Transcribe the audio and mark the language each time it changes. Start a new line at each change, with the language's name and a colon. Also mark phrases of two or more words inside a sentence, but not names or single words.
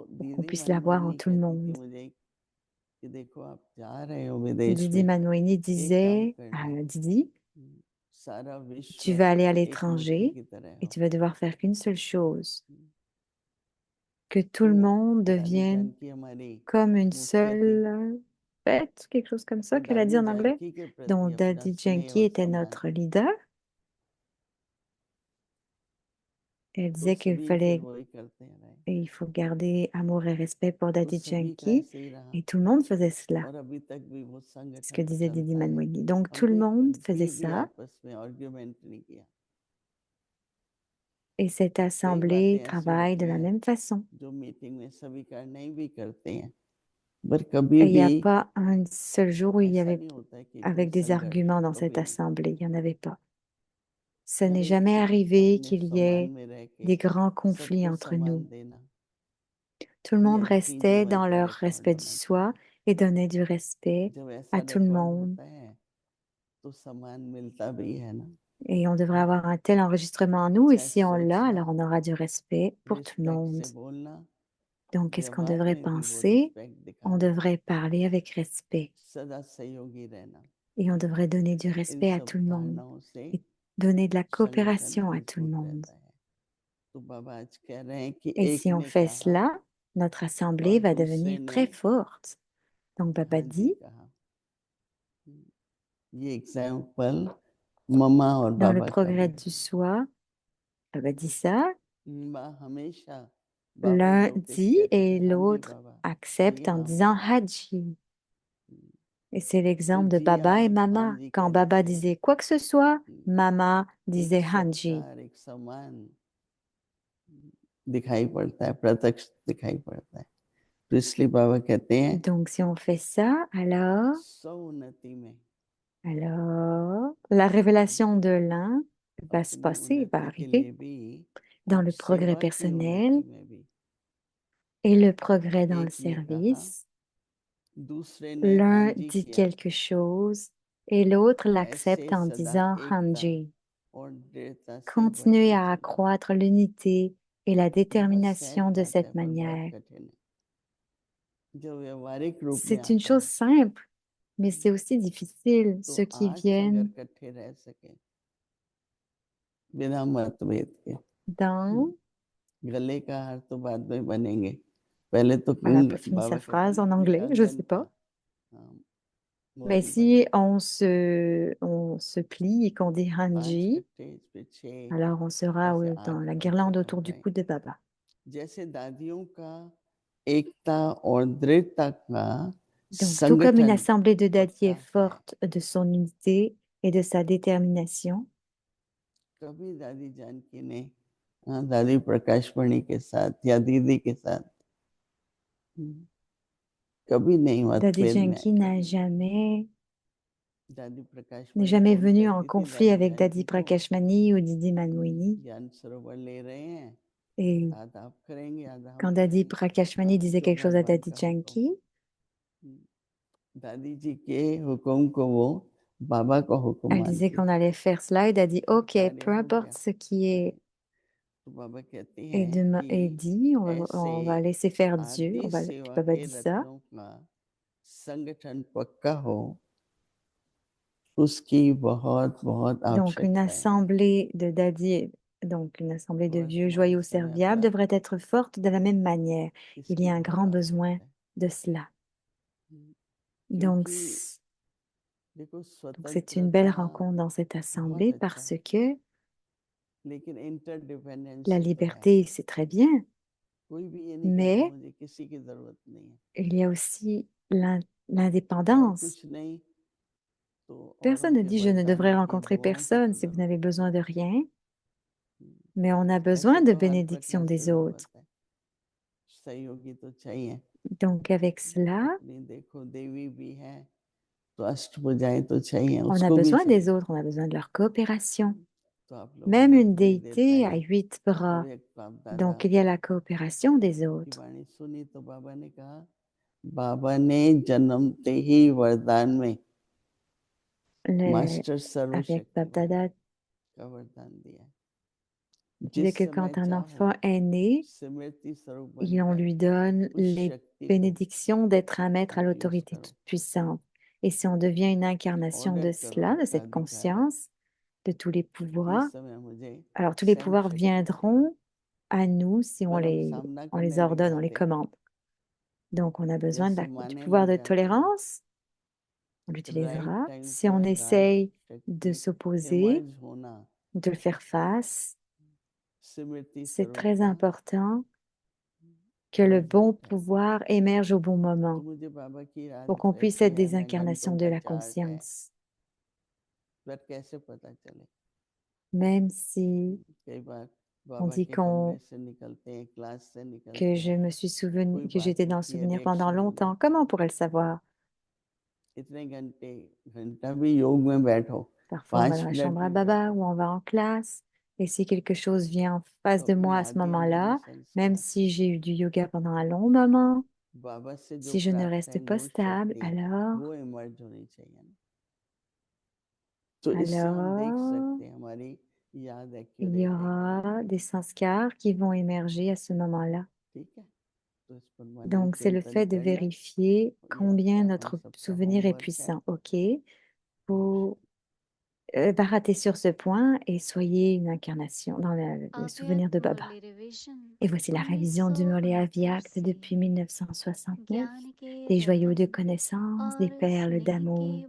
French: pour qu'on
Hindi: दीदी
French: puisse la voir en
Hindi: मनमोहिनी
French: tout le
Hindi: कहती थी
French: monde.
Hindi: मुझे कि देखो आप जा रहे हो विदेश
French: Didi
Hindi: में,
French: Manouini
Hindi: एक काम
French: disait à
Hindi: करना,
French: Didi,
Hindi: सारा विश्व
French: tu vas aller à
Hindi: एक मुट्ठी
French: l'étranger
Hindi: की तरह
French: et
Hindi: हो।
French: tu vas devoir faire qu'une seule chose, que tout
Hindi: तो
French: le monde
Hindi: दादी
French: devienne
Hindi: जानकी हमारी
French: comme une
Hindi: मुख्य थी,
French: seule fête, quelque chose comme
Hindi: तो
French: ça qu'elle a dit
Hindi: दादी
French: en anglais.
Hindi: जानकी के प्रति
French: Donc
Hindi: अपना
French: Daddy
Hindi: स्नेह
French: Janki
Hindi: और
French: était
Hindi: सम्मान,
French: notre leader. Elle
Hindi: तो
French: disait qu'il
Hindi: सभी फिर
French: fallait
Hindi: वही करते हैं रहे,
French: et il faut garder amour et respect pour
Hindi: तो
French: Daddy
Hindi: सभी का
French: Janki.
Hindi: ऐसे ही रहा,
French: Et tout le monde faisait cela.
Hindi: और अभी तक भी वो
French: C'est ce que
Hindi: संगठन
French: disait Didi
Hindi: चलता है।
French: Manouini. Donc tout le
Hindi: हमने
French: monde faisait
Hindi: कभी भी
French: ça.
Hindi: आपस में आर्ग्यूमेंट नहीं किया,
French: Et cette
Hindi: कई
French: assemblée
Hindi: बातें ऐसी
French: travaille de
Hindi: होती
French: la
Hindi: हैं
French: même façon.
Hindi: जो मीटिंग में स्वीकार नहीं भी करते हैं, पर कभी
French: Et il n'y
Hindi: भी
French: a pas un seul jour où il y
Hindi: ऐसा
French: avait
Hindi: नहीं होता है कि कोई
French: avec des
Hindi: संघर्ष,
French: arguments dans cette
Hindi: कभी नहीं।
French: assemblée. Il n'y en avait pas. Ça
Hindi: हर
French: n'est
Hindi: एक
French: jamais
Hindi: को
French: arrivé
Hindi: अपने
French: qu'il y
Hindi: सम्मान
French: ait
Hindi: में रह के
French: des grands conflits
Hindi: सबको
French: entre nous.
Hindi: सम्मान देना,
French: Tout le monde
Hindi: ये एक्सचेंज
French: restait
Hindi: लेवल
French: dans
Hindi: पर
French: leur
Hindi: रिकॉर्ड
French: respect du
Hindi: होना
French: soi
Hindi: चाहिए।
French: et donnait du respect
Hindi: जब ऐसा
French: à tout le
Hindi: रिकॉर्ड
French: monde.
Hindi: होता है तो सम्मान मिलता भी है ना,
French: Et on devrait avoir un tel enregistrement en nous, et
Hindi: चाहे
French: si on l'a,
Hindi: सोचना,
French: alors on aura du respect pour tout le
Hindi: रिस्पेक्ट
French: monde.
Hindi: से बोलना,
French: Donc, qu'est-ce qu'on
Hindi: व्यवहार
French: devrait
Hindi: में भी वो
French: penser?
Hindi: रिस्पेक्ट
French: On
Hindi: दिखाना,
French: devrait parler avec respect
Hindi: सदा सहयोगी रहना,
French: et on devrait donner du
Hindi: इन
French: respect à
Hindi: सब
French: tout le monde
Hindi: धारणाओं से
French: et donner de la
Hindi: संगठन
French: coopération à tout le
Hindi: मजबूत
French: monde.
Hindi: रहता है। तो बाबा आज कह रहे हैं कि
French: Et
Hindi: एक
French: si on
Hindi: ने
French: fait
Hindi: कहा
French: cela, notre
Hindi: और
French: assemblée va
Hindi: दूसरे
French: devenir
Hindi: ने
French: très forte. Donc, Baba
Hindi: हाँ जी
French: dit,
Hindi: कहा। ये एग्जाम्पल मम्मा और
French: dans le
Hindi: बाबा का भी
French: progrès
Hindi: है।
French: du soi, Baba dit ça,
Hindi: माँ हमेशा बाबा
French: l'un
Hindi: जो कुछ
French: dit
Hindi: कहते थे
French: et
Hindi: हाँ जी
French: l'autre
Hindi: बाबा,
French: accepte
Hindi: जी
French: en
Hindi: हाँ
French: disant
Hindi: बाबा,
French: Haji. Et c'est
Hindi: तो
French: l'exemple de
Hindi: जी
French: Baba et
Hindi: आप हाँ
French: Mama.
Hindi: जी
French: Quand
Hindi: कहने
French: Baba
Hindi: से
French: disait quoi que ce soit, Mama
Hindi: एक
French: disait Hanji.
Hindi: सत्कार, एक सम्मान दिखाई पड़ता है, प्रत्यक्ष दिखाई पड़ता है। तो इसलिए बाबा कहते हैं
French: Donc, si on fait ça,
Hindi: सौन्नति में
French: alors, la révélation de l'un va se
Hindi: अपनी
French: passer, va
Hindi: उन्नति के
French: arriver
Hindi: लिए भी
French: dans
Hindi: और
French: le progrès
Hindi: सेवा की
French: personnel
Hindi: उन्नति में भी,
French: et le progrès dans le
Hindi: एक ने कहा,
French: service.
Hindi: दूसरे ने हाँ
French: L'un
Hindi: जी
French: dit
Hindi: किया,
French: quelque chose et l'autre l'accepte
Hindi: ऐसे
French: en
Hindi: सदा
French: disant
Hindi: एकता
French: Hanji.
Hindi: और दृढ़ता से
French: Continuez
Hindi: बढ़ती
French: à
Hindi: चलो।
French: accroître l'unité et la
Hindi: बहुत सहज
French: détermination de
Hindi: बात है
French: cette
Hindi: पर बहुत
French: manière.
Hindi: कठिन है जो व्यवहारिक रूप में
French: C'est une
Hindi: आता
French: chose
Hindi: है
French: simple, mais c'est aussi difficile.
Hindi: तो
French: Ceux qui
Hindi: आज अगर
French: viennent
Hindi: इकट्ठे रह सके बिना मतभेद के
French: dans...
Hindi: गले का हार तो बाद में बनेंगे पहले तो
French: Elle n'a pas fini
Hindi: बाबा
French: sa
Hindi: कहते हैं
French: phrase
Hindi: ना
French: en anglais, je
Hindi: कंगन
French: sais
Hindi: का
French: pas. Mais
Hindi: मोती
French: si
Hindi: बने
French: on se plie et qu'on dit
Hindi: 5
French: Hanji,
Hindi: कट्टे इस पे 6
French: alors on sera
Hindi: ऐसे
French: dans
Hindi: 8
French: la
Hindi: पत्ते
French: guirlande
Hindi: हो
French: autour du
Hindi: गए
French: cou de Baba.
Hindi: जैसे दादियों का एकता और दृढ़ता का
French: Donc, tout comme une
Hindi: संगठन
French: assemblée de Dadi est
Hindi: पक्का है
French: forte de son unité et de sa détermination,
Hindi: कभी दादी जानकी ने दादी प्रकाशमणि के साथ या दीदी के साथ कभी नहीं
French: Dadi
Hindi: मतभेद में
French: Janki
Hindi: आई
French: n'a jamais,
Hindi: दादी
French: n'est
Hindi: प्रकाशमणि
French: jamais
Hindi: फोन
French: venu en
Hindi: करती थी
French: conflit
Hindi: दादी
French: avec Dadi
Hindi: जानकी को
French: Prakashmani ou Didi Manwini.
Hindi: ज्ञान सरोवर ले रहे हैं
French: Et
Hindi: आधा आप करेंगे आधा हम
French: quand Dadi
Hindi: करेंगे
French: Prakashmani disait
Hindi: जो
French: quelque chose à
Hindi: भगवान
French: Dadi
Hindi: का हुक्म
French: Janki,
Hindi: दादी जी के हुक्म को वो बाबा का हुक्म
French: elle disait
Hindi: मानती
French: qu'on
Hindi: थी
French: allait faire cela et Dadi,
Hindi: तो
French: ok,
Hindi: कार्य
French: peu
Hindi: हो
French: importe
Hindi: गया
French: ce qui est,
Hindi: तो बाबा कहती
French: est,
Hindi: हैं
French: est
Hindi: कि
French: dit,
Hindi: ऐसे
French: on va laisser faire Dieu.
Hindi: आदि
French: Puis
Hindi: सेवा
French: Baba
Hindi: के
French: dit ça.
Hindi: रत्नों का संगठन पक्का हो उसकी बहुत बहुत
French: Donc, une
Hindi: आवश्यकता है
French: assemblée de Dadi, donc une assemblée de vieux
Hindi: वर्तमान
French: joyaux
Hindi: समय
French: serviables
Hindi: पर
French: devrait être forte de la même manière. Il y
Hindi: इसकी
French: a un
Hindi: बहुत
French: grand besoin
Hindi: आवश्यकता है
French: de cela. Donc,
Hindi: क्योंकि देखो
French: c'est une belle
Hindi: स्वतंत्रता
French: rencontre dans cette
Hindi: बहुत
French: assemblée
Hindi: अच्छा
French: parce
Hindi: है
French: que
Hindi: लेकिन
French: la
Hindi: इंटरडिपेंडेंसी तो है
French: liberté, c'est très bien,
Hindi: कोई भी ये नहीं कहता
French: mais
Hindi: मुझे किसी की जरूरत नहीं है
French: il y a aussi
Hindi: और
French: l'indépendance.
Hindi: कुछ नहीं तो औरों
French: Personne ne
Hindi: के
French: dit je ne devrais
Hindi: वरदानों की
French: rencontrer
Hindi: दुआओं की
French: personne
Hindi: तो
French: si vous
Hindi: जरूरत
French: n'avez
Hindi: नहीं
French: besoin de rien,
Hindi: है
French: mais on a
Hindi: ऐसे
French: besoin de
Hindi: तो हर
French: bénédiction
Hindi: प्रकार से
French: des autres.
Hindi: जरूरत है सहयोगी तो चाहिए
French: Donc, avec cela,
Hindi: अपनी देखो देवी भी है तो अष्टभुजाएं तो चाहिए
French: on a
Hindi: उसको भी
French: besoin des
Hindi: चाहिए
French: autres, on a besoin de leur coopération.
Hindi: तो आप लोगों
French: Même
Hindi: ने
French: une
Hindi: थोड़ी देर
French: déité a
Hindi: पहले
French: 8 bras.
Hindi: अभी एक बाप दादा
French: Donc, il y a la coopération des
Hindi: की
French: autres.
Hindi: वाणी सुनी तो बाबा ने कहा बाबा ने जन्मते ही वरदान में
French: Le,
Hindi: मास्टर
French: avec
Hindi: सर्वशक्तिमान
French: Babdada,
Hindi: का वरदान दिया
French: il disait
Hindi: जिस
French: que
Hindi: समय
French: quand un
Hindi: चाहो
French: enfant est né,
Hindi: स्मृति स्वरूप
French: on
Hindi: बनकर
French: lui donne
Hindi: उस
French: les
Hindi: शक्ति को
French: bénédictions d'être un maître à
Hindi: आप यूज
French: l'autorité
Hindi: करो
French: toute puissante. Et si on devient une incarnation
Hindi: ऑर्डर
French: de
Hindi: करो
French: cela, de
Hindi: आपका
French: cette
Hindi: अधिकार है
French: conscience, de tous les
Hindi: क्योंकि इस
French: pouvoirs,
Hindi: समय मुझे
French: alors tous les
Hindi: सहन
French: pouvoirs
Hindi: शक्ति है
French: viendront à nous si
Hindi: अगर हम सामना
French: on les
Hindi: करने लग
French: ordonne, on les
Hindi: जाते
French: commande. Donc, on a besoin
Hindi: जैसे
French: du
Hindi: माने
French: pouvoir
Hindi: लग
French: de
Hindi: जाते हैं
French: tolérance, on
Hindi: राइट
French: l'utilisera.
Hindi: टाइम
French: Si on
Hindi: पर राइट
French: essaye de
Hindi: शक्ति
French: s'opposer,
Hindi: इमर्ज होना
French: de le faire face,
Hindi: स्मृति
French: c'est
Hindi: स्वरूप
French: très
Hindi: का
French: important que le bon
Hindi: रिजल्ट है
French: pouvoir émerge au bon
Hindi: तो
French: moment
Hindi: मुझे बाबा की रात
French: pour qu'on puisse
Hindi: ऐसी
French: être
Hindi: है
French: des
Hindi: मैं
French: incarnations
Hindi: घंटों
French: de
Hindi: का
French: la
Hindi: चार्ट है
French: conscience.
Hindi: पर कैसे पता चले
French: Même si
Hindi: कई बार
French: on
Hindi: बाबा
French: dit
Hindi: के कमरे से निकलते हैं क्लास से
French: que
Hindi: निकलते
French: je
Hindi: हैं
French: me suis souvenu,
Hindi: कोई
French: que
Hindi: बात
French: j'étais dans le
Hindi: होती है
French: souvenir pendant
Hindi: रिएक्शन हो
French: longtemps,
Hindi: जाता
French: comment
Hindi: है
French: on pourrait le savoir?
Hindi: इतने घंटा भी योग में बैठो
French: Parfois, on va dans
Hindi: 5
French: la
Hindi: मिनट
French: chambre à
Hindi: भी
French: Baba
Hindi: बैठो
French: ou on va en classe. Et si quelque chose vient en
Hindi: तो
French: face de
Hindi: अपने
French: moi à ce
Hindi: आदि अनादि
French: moment-là, même
Hindi: संस्कार
French: si j'ai eu du yoga pendant un long moment,
Hindi: बाबा से जो
French: si je ne
Hindi: प्राप्त
French: reste
Hindi: है
French: pas
Hindi: वो
French: stable,
Hindi: शक्ति
French: alors,
Hindi: वो इमर्ज होनी चाहिए ना तो इससे हम देख
French: alors,
Hindi: सकते हैं हमारी याद
French: il y
Hindi: एक्यूरेट है कि नहीं
French: aura des sanskars qui vont émerger à ce moment-là.
Hindi: ठीक है तो इस पर मनन
French: Donc, c'est le
Hindi: चिंतन
French: fait de
Hindi: कर लें
French: vérifier
Hindi: ये
French: combien
Hindi: आपका हम
French: notre
Hindi: सबका
French: souvenir est
Hindi: होमवर्क है
French: puissant. OK? Vous baratez sur ce point et soyez une incarnation dans le souvenir de
Hindi: अव्यक्त
French: Baba.
Hindi: मुरली रिवीजन
French: Et voici la révision du Murli Avyakt
Hindi: 1969
French: depuis
Hindi: से
French: 1969,
Hindi: ज्ञान के
French: des joyaux de
Hindi: रतन
French: connaissances, des
Hindi: और
French: perles
Hindi: स्नेह के
French: d'amour.